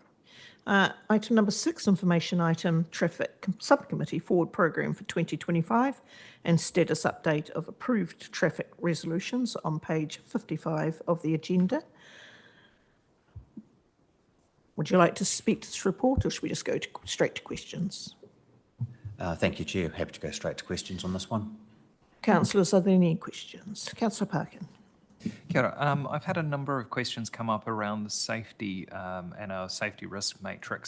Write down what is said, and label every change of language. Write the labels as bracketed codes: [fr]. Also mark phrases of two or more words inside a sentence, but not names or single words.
[en] Item number 6, information item, Traffic Subcommittee Forward Program for 2025 and status update of approved traffic resolutions on page 55 of the agenda. Would you like to speak to this report, or should we just go straight to questions? Thank you, Chair. Happy to go straight to questions on this one. Councillors, are there any questions? Councillor Parkin. [mi] Kia ora. [en] I've had a number of questions come up around the safety and our safety risk matrix.